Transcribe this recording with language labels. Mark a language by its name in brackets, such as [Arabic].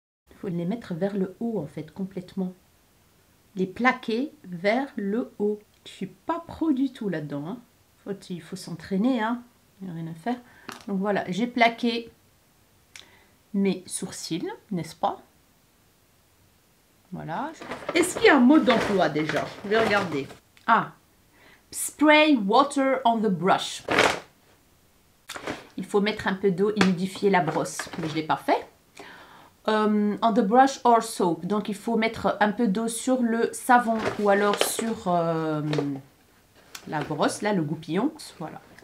[French] Il faut les mettre vers le haut en fait, complètement. Les plaquer vers le haut. Je suis pas pro du tout là-dedans. Hein. Il faut s'entraîner, hein. Il n'y a rien à faire. Donc voilà, j'ai plaqué mes sourcils, n'est-ce pas? Voilà. Est-ce qu'il y a un mot d'emploi déjà? Je vais regarder. [English] Ah, spray water on the brush. [French] Il faut mettre un peu d'eau, humidifier la brosse, mais je ne l'ai pas fait. [English] On the brush or soap. [French] Donc il faut mettre un peu d'eau sur le savon ou alors sur la brosse, là, le goupillon. Voilà.